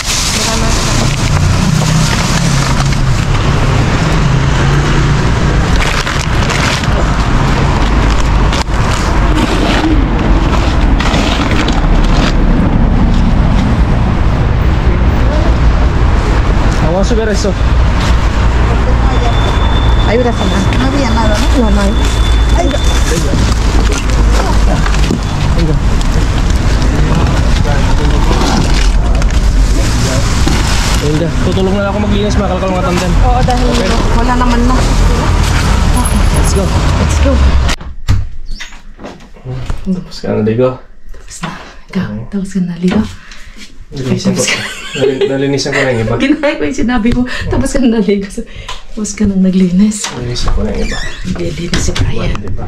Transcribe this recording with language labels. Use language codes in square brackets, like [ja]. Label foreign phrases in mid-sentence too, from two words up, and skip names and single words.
[es] Vamos a subir eso. Ayuda a cenar. No había nada, ¿no? No, no hay. Venga. [tl] Tutulong na ako maglinis, makalkal mga tandem. Oo, dahil wala naman na. [en] Let's go. Let's go. [tl] Tapos ka na, Digo. Tapos na. Ikaw, tapos ka na, Ligo. Nalinisan ko. Nalinisan ko na yung iba. Ginaya ko yung sinabi ko. Tapos ka na naligo. Tapos ka nang naglinis. Nalinisan ko na yung iba. Naglilinis si Brian. Diba?